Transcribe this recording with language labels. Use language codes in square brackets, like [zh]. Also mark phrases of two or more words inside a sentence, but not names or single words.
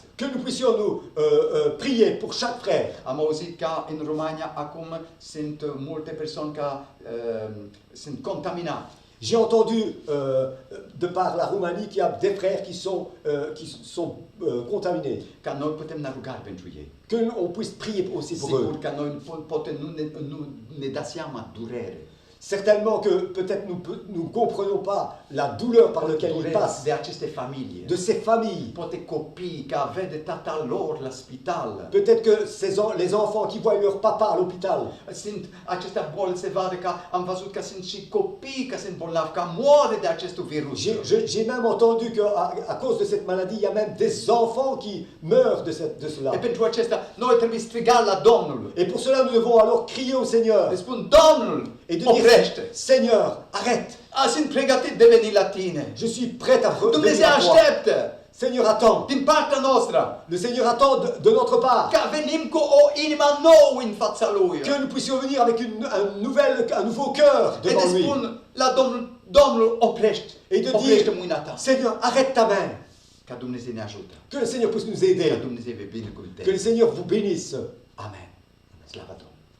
[fr] Que nous puissions nous prier pour chaque frère. [ro] Am auzit că în România acum sunt multe persoane care sunt contaminate. [fr] J'ai entendu de par la Roumanie qu'il y a des frères qui sont contaminés. [ro] Ca noi putem ne ruga pentru ei. [fr] Que on puisse prier aussi pour eux. [ro] Sigur că noi poate nu ne da seama durere. [fr] Certainement que peut-être nous ne comprenons pas la douleur par laquelle ils passent, [ro] de aceste familii. [fr] de ces familles. [ro] Poate copii care vede tata lor la spital. [fr] Peut-être que les enfants qui voient leur papa à l'hôpital. [ro] Sunt aceste boli severe, că am văzut că sunt și copii care sunt bolnavi, că moare de acest virus. [fr] J'ai même entendu qu'à cause de cette maladie, il y a même des enfants qui meurent de cela. [ro] E pentru acesta, noi trebuie striga la Domnul. [fr] Et pour cela, nous devons alors crier au Seigneur Le [ro] spun, Domnul, [fr] et de dire, [ro] oprește. [fr] Seigneur, arrête. [ro] Sunt pregătit de veni la tine. [fr] Je suis prêt à venir [ro] Dumnezeu [fr] à toi. [ro] așteaptă [fr] Seigneur attend. [ro] din partea noastră [fr] Le Seigneur attend de notre part. [ro] ca venim cu o inimă nouă în fața Lui. [fr] Que nous puissions venir avec un nouveau cœur [ro] E [fr] devant de lui. [ro] spun la Domnul, oprește. [fr] Et de [ro] Oprește [fr] dire, [ro] mâna ta. [fr] Seigneur, arrête ta main. [ro] Ca Dumnezeu ne ajută. [fr] Que le Seigneur puisse nous [ro] Ca [fr] aider. [ro] Dumnezeu vă [fr] Que le [ro] binecuvânteze. [fr] Seigneur vous bénisse. [ro] Amen. Slavă Domnului.